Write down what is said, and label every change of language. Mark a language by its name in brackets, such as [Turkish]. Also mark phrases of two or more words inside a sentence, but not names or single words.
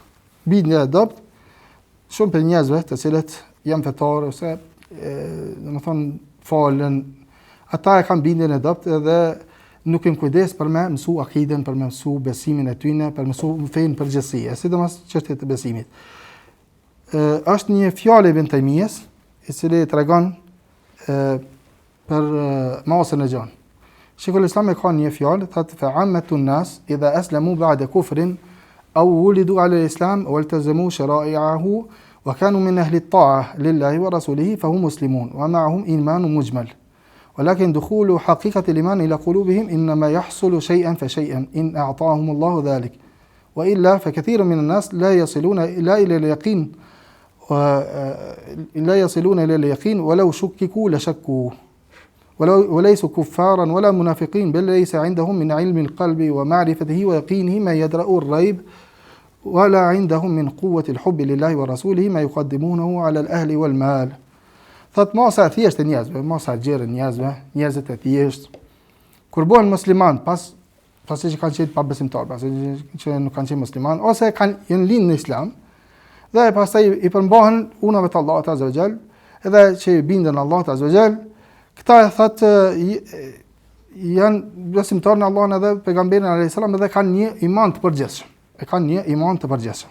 [Albanian] Bindja e dobët, shumë për njerëzve të cilët janë fetar ose domethënë falen, ata e kanë bindjen e dobët edhe nuk kanë kujdes për me mësu akiden, për me mësu besimin e tyre, për mësu fenë përgjithësi, sidomos çështjet e besimit. Është një fjalë Ibn Taymiyes, i cili tregon për masën e gjan. Sheikhul Islam e ka një fjalë, thotë [Arabic] فعامة الناس إذا أسلموا بعد كفر أو ولدوا على الإسلام والتزموا شرائعه وكانوا من أهل الطاعة لله ورسوله فهم مسلمون ومعهم إيمان مجمل. ولكن دخول حقيقة الإيمان إلى قلوبهم إنما يحصل شيئا فشيئا إن أعطاهم الله ذلك وإلا فكثير من الناس لا يصلون إلى اليقين ولو شككوا لشكوا وليسوا كفارا ولا منافقين بل ليس عندهم من علم القلب ومعرفته ويقينه ما يدرأ الريب ولا عندهم من قوة الحب لله ورسوله ما يقدمونه على الأهل والمال. [Albanian] Thot masa e thjeshtë e njerëzve, masa e gjerë e njerëzve, njerëzit e thjeshtë, kur bëhen musliman, pasi që kanë qenë pabesimtar, pasi që nuk kanë qenë musliman, ose janë linë në islam, dhe pastaj i përmbahen unave të Allahut [Arabic] عز وجل, [Albanian] edhe që i bindën Allahut [Arabic] عز وجل, [Albanian] këta thot janë besimtar në Allahun edhe pejgamberin [Arabic] عليه السلام [Albanian] edhe kanë një iman të përgjithshëm.